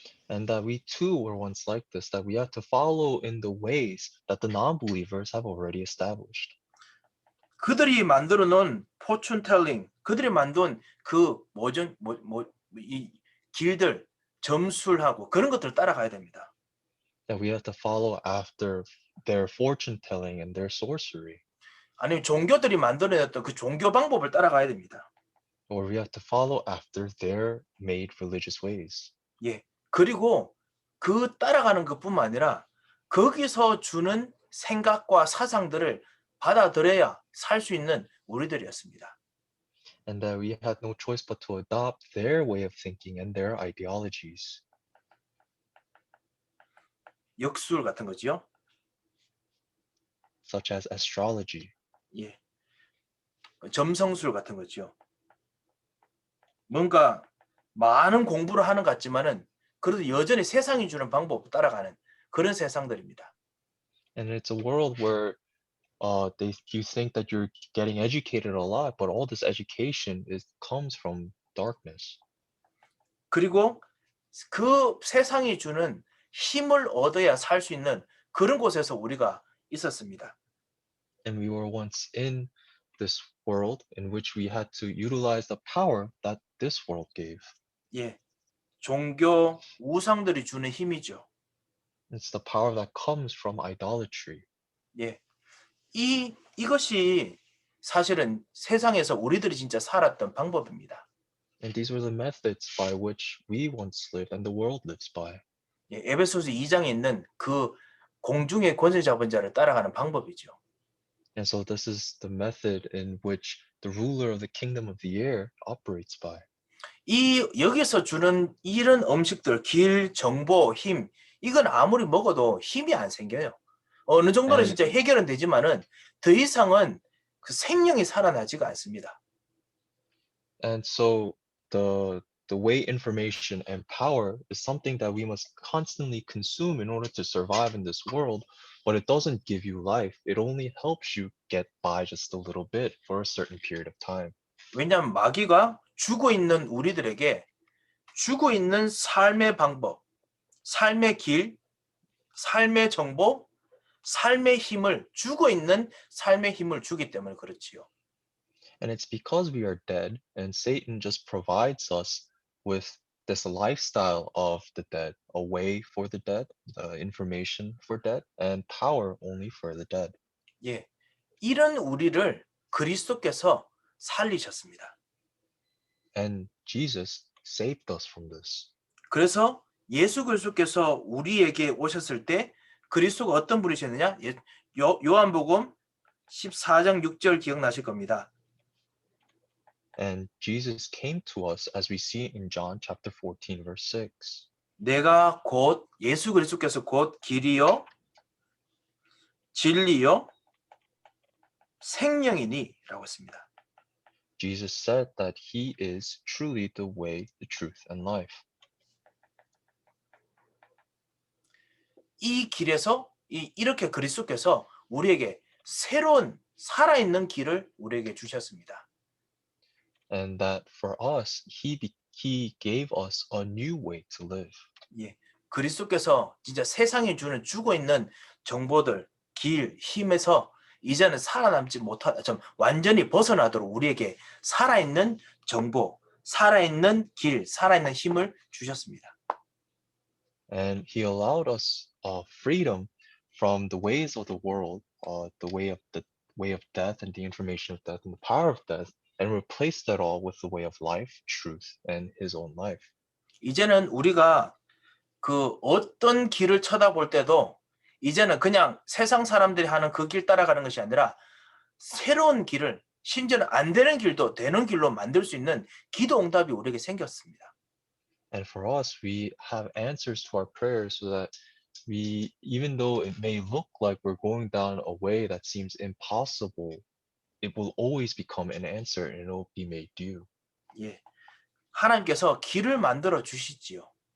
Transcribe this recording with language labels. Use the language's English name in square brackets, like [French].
[English] And that we too were once like this, that we have to follow in the ways that the non-believers have already established. [Korean] 그들이 만들어 놓은 포춘 텔링, 그들이 만든 그 이 길들 점술하고 그런 것들을 따라가야 됩니다. [English] That we have to follow after their fortune telling and their sorcery. [Korean] 아니면 종교들이 만들어냈던 그 종교 방법을 따라가야 됩니다. [English] Or we have to follow after their made religious ways. [Korean] 예. 그리고 그 따라가는 것뿐만 아니라 거기서 주는 생각과 사상들을 받아들여야 살 수 있는 우리들이었습니다. [English] And that we had no choice but to adopt their way of thinking and their ideologies. [Korean] 역술 같은 거지요. [English] Such as astrology. [Korean] 예. 점성술 같은 거죠. 뭔가 많은 공부를 하는 것 같지만은 그래도 여전히 세상이 주는 방법을 따라가는 그런 세상들입니다. [English] And it's a world where you think that you're getting educated a lot, but all this education comes from darkness. [Korean] 그리고 그 세상이 주는 힘을 얻어야 살 수 있는 그런 곳에서 우리가 있었습니다. [English] And we were once in this world in which we had to utilize the power that this world gave. [Korean] 예. 종교 우상들이 주는 힘이죠. [English] It's the power that comes from idolatry. [Korean] 예. 이것이 사실은 세상에서 우리들이 진짜 살았던 방법입니다. [English] And these were the methods by which we once lived and the world lives by. [Korean] 예, 에베소서 2장에 있는 그 공중의 권세 잡은 자를 따라가는 방법이죠. [English] And so this is the method in which the ruler of the kingdom of the air operates by. [Korean] 여기서 주는 이런 음식들, 길, 정보, 힘, 이건 아무리 먹어도 힘이 안 생겨요. 어느 정도는 [English] And [Korean] 진짜 해결은 되지만은 더 이상은 그 생명이 살아나지가 않습니다. [English] and so the way information and power is something that we must constantly consume in order to survive in this world, but it doesn't give you life. It only helps you get by just a little bit for a certain period of time. [Korean] 왜냐하면 마귀가 죽어 있는 우리들에게 죽어 있는 삶의 방법, 삶의 길, 삶의 정보, 삶의 힘을 죽어 있는 삶의 힘을 주기 때문에 그렇지요. [English] And it's because we are dead, and Satan just provides us with this lifestyle of the dead, a way for the dead, information for dead, and power only for the dead. [Korean] 예. 이런 우리를 그리스도께서 살리셨습니다. [English] And Jesus saved us from this. [Korean] 그래서 예수 그리스도께서 우리에게 오셨을 때 그리스도가 어떤 분이셨느냐? 요한복음 14장 6절 기억나실 겁니다. [English] And Jesus came to us as we see in John chapter 14, verse 6. [Korean] 내가 곧 예수 그리스도께서 곧 길이요 진리요 생명이니라고 했습니다. [English] Jesus said that he is truly the way, the truth, and life. [Korean] 이 길에서 이렇게 그리스도께서 우리에게 새로운 살아있는 길을 우리에게 주셨습니다. [English] And that for us, he gave us a new way to live. [Korean] 예, 그리스도께서 진짜 세상이 주는 죽어 있는 정보들, 길, 힘에서 이제는 살아남지 못하다, 좀 완전히 벗어나도록 우리에게 살아있는 정보, 살아있는 길, 살아있는 힘을 주셨습니다. [English] And he allowed us freedom from the ways of the world, the way of death and the information of death and the power of death, and replaced that all with the way of life, truth, and his own life. [Korean] 이제는 우리가 그 어떤 길을 쳐다볼 때도 이제는 그냥 세상 사람들이 하는 그 길 따라가는 것이 아니라 새로운 길을, 심지어는 안 되는 길도 되는 길로 만들 수 있는 기도 응답이 우리에게 생겼습니다. [English] And for us, we have answers to our prayers so that we, even though it may look like we're going down a way that seems impossible, it will always become an answer and it will be made due. [Korean] 예, 하나님께서 길을 만들어 주시지요.